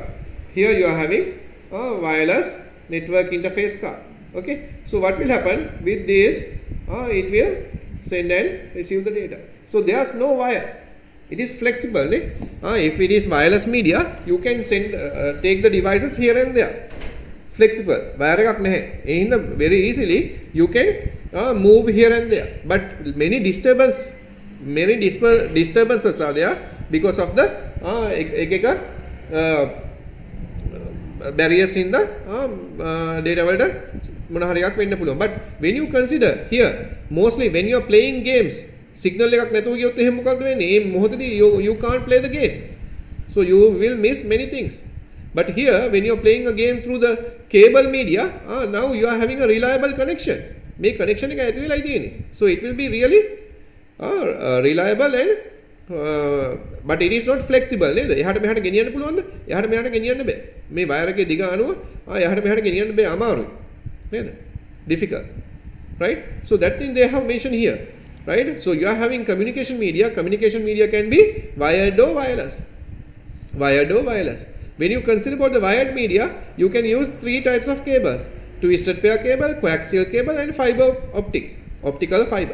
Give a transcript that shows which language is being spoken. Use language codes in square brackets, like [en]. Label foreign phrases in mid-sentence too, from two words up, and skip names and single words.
[en] Here you are having wireless network interface card. Okay, so what will happen with this? It will send and receive the data. So there's no wire. It is flexible. If it is wireless media, you can send, take the devices here and there. Flexible. [si] Wire එකක් නැහැ. එහෙනම් [en] very easily you can move here and there. But many disturbances are there because of the barriers in the [si] data වලට මොන හරි එකක් වෙන්න පුළුවන්. [en] But when you consider here, mostly when you are playing games, [si] signal එකක් නැතුව ගියොත් එහෙම මොකක්ද වෙන්නේ? මේ මොහොතේදී [en] you can't play the game. So you will miss many things. But here when you are playing a game through the cable media, now you are having a reliable connection. [si] මේ connection එක ඇති වෙලා තියෙන්නේ. [en] So it will be really reliable and but it is not flexible නේද? [si] එහාට මෙහාට ගෙනියන්න පුළුවන්ද? එහාට මෙහාට ගෙනියන්න බෑ. මේ වයර් එකේ දිග අනුව එහාට මෙහාට ගෙනියන්න බෑ, අමාරුයි. නේද? [en] Difficult. Right? So that thing they have mentioned here. Right? So you are having communication media. Communication media can be wired or wireless. Wired or wireless. When you consider about the wired media, you can use three types of cables: twisted pair cable, coaxial cable, and fiber optical fiber.